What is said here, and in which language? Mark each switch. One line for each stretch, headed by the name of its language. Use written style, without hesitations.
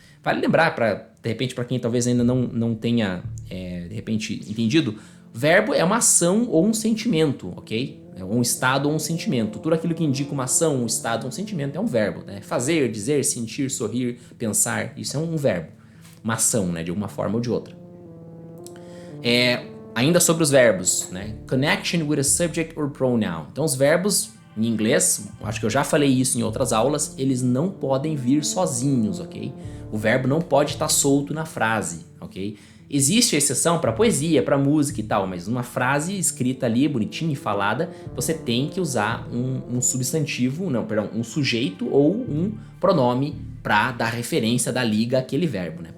Portuguese: Vale lembrar, de repente, para quem talvez ainda não tenha, de repente, entendido, verbo é uma ação ou um sentimento, ok? É um estado ou um sentimento. Tudo aquilo que indica uma ação, um estado ou um sentimento é um verbo, né? Fazer, dizer, sentir, sorrir, pensar, isso é um verbo. Uma ação, né? De uma forma ou de outra. Ainda sobre os verbos, né?
English: Connection with a subject or pronoun.
Portuguese: Então, os verbos, em inglês, acho que eu já falei isso em outras aulas, eles não podem vir sozinhos, ok? O verbo não pode estar solto na frase, ok? Existe a exceção para poesia, para música e tal, mas numa frase escrita ali, bonitinha e falada, você tem que usar um substantivo, um sujeito ou um pronome para dar referência da liga àquele verbo, né?